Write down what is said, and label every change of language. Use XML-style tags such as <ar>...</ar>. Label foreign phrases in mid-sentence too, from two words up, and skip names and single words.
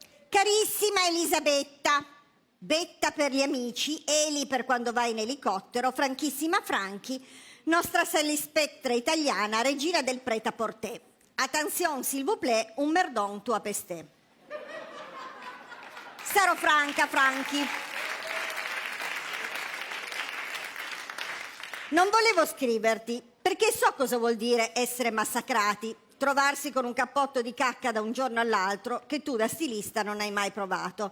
<it>Carissima Elisabetta, Betta per gli amici, Eli per quando vai in elicottero, Franchissima Franchi, nostra Salispettra italiana, regina del prêt-à-porter.</it> <fr>Attention, s'il vous plaît,</fr> <it>un merdon tua peste. Sarò franca, Franchi. Non volevo scriverti, perché so cosa vuol dire essere massacrati, trovarsi con un cappotto di cacca da un giorno all'altro che tu da stilista non hai mai provato.</it>